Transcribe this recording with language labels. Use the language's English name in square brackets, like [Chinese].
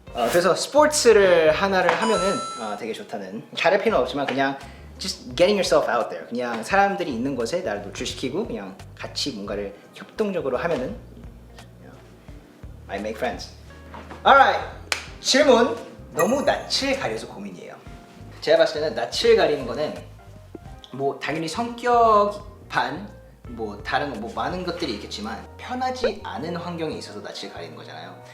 [Korean] 그래서 스포츠를 하나를 하면은 되게 좋다는. 잘할 필요는 없지만 그냥 [English] just getting yourself out there. [Korean] 그냥 사람들이 있는 곳에 나를 노출시키고 그냥 같이 뭔가를 협동적으로 하면은 [English] I make friends. Alright. [Korean] 질문. 너무 낯을 가려서 고민이에요. 제가 봤을 때는 낯을 가리는 거는 뭐 당연히 성격 반 뭐 다른 뭐 많은 것들이 있겠지만 편하지 않은 환경에 있어서 낯을 가리는 거잖아요.